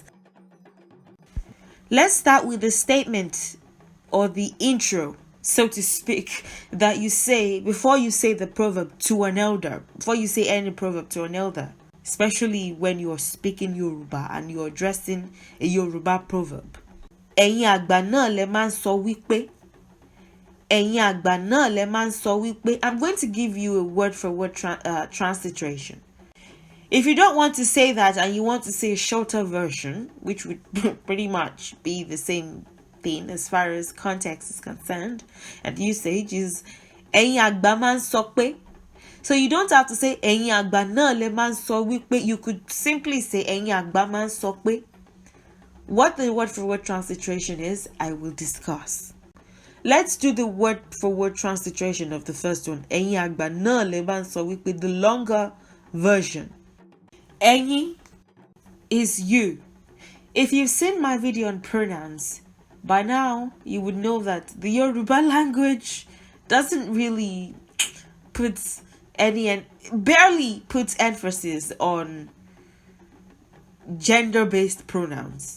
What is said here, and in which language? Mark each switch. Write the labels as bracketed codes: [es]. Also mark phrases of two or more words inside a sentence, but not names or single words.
[en] Let's start with the statement or the intro, so to speak, that you say before you say the proverb to an elder, before you say any proverb to an elder, especially when you're speaking Yorùbá and you're addressing a Yorùbá proverb. [yo] Eyin agba náà lè máa ń sọ wípé. Eyin agba náà lè máa ń sọ wípé. [en] I'm going to give you a word for word transliteration. If you don't want to say that and you want to say a shorter version, which would pretty much be the same thing as far as context is concerned, and usage is [yo] Eyin agba máa ń sọ pé. [en] So you don't have to say [yo] Eyin agba náà lè máa ń sọ wípé. [en] You could simply say [yo] Eyin agba máa ń sọ pé. [en] What the word for word transliteration is, I will discuss. Let's do the word for word transliteration of the first one. [yo] Eyin agba náà lè máa ń sọ wípé, [en] the longer version. Eyin is you. If you've seen my video on pronouns, by now you would know that the Yoruba language doesn't really barely puts emphasis on gender-based pronouns.